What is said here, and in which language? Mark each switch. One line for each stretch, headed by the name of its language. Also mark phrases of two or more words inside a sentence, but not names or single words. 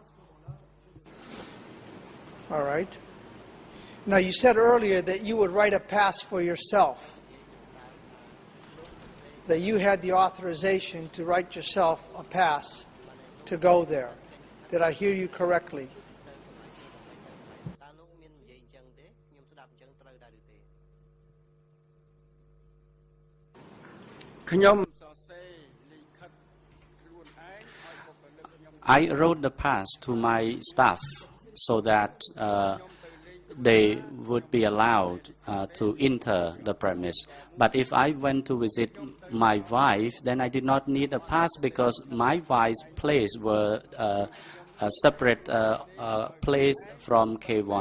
English: All right. Now, you said earlier that you would write a pass for yourself, that you had the authorization to write yourself a pass to go there. Did I hear you correctly?
Khmer: ខ្ញុំសរសេរលិខិតខ្លួនឯងឲ្យបុគ្គលិកខ្ញុំ
English: I wrote the pass to my staff so that they would be allowed to enter the premise. But if I went to visit my wife, then I did not need a pass because my wife's place were a separate place from K1.